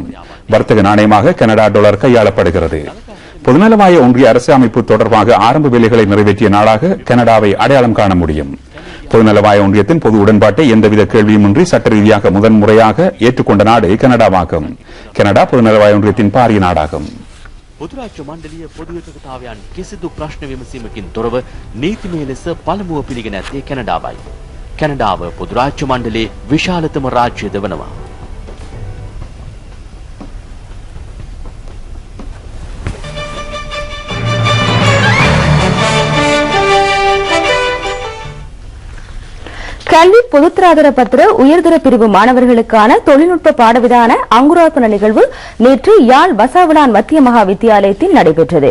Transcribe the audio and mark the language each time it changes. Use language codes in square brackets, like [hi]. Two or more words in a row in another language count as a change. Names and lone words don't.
[ta] வர்த்தக நாணயமாக கனடா டாலர் கையாளப்படுகிறது. பொதுநலவாய ஒன்றிய அரசு அமைப்பு தொடர்பாக ஆரம்ப வேலைகளை நிறைவேற்றிய நாடாக கனடாவை அடையாளம் காண முடியும். பொதுநலவாய ஒன்றியத்தின் பொது உடன்பாட்டை எந்தவித கேள்வியுமின்றி சட்ட ரீதியாக முதன்முறையாக ஏற்றுக்கொண்ட நாடு கனடாவாகும். கனடா பொதுநலவாய ஒன்றியத்தின் பாரிய நாடாகும். [si] පොදුරාජ්‍ය මණ්ඩලීය පොදු එකකතාවයන් කිසිදු ප්‍රශ්න විමසීමකින් තොරව නීතිමය ලෙස පළමුව පිළිගෙන ඇත්තේ කැනඩාවයි. කැනඩාව පොදුරාජ්‍ය මණ්ඩලයේ විශාලතම රාජ්‍යද වනවා. [ta] கல்வி பொதுத்தராதர பத்திர உயர்தர பிரிவு மாணவர்களுக்கான தொழில்நுட்ப பாடவிதான அங்குரார்ப்பண நிகழ்வு நேற்று யாழ் வசாவிளான் மத்திய மகா வித்தியாலயத்தில் நடைபெற்றது.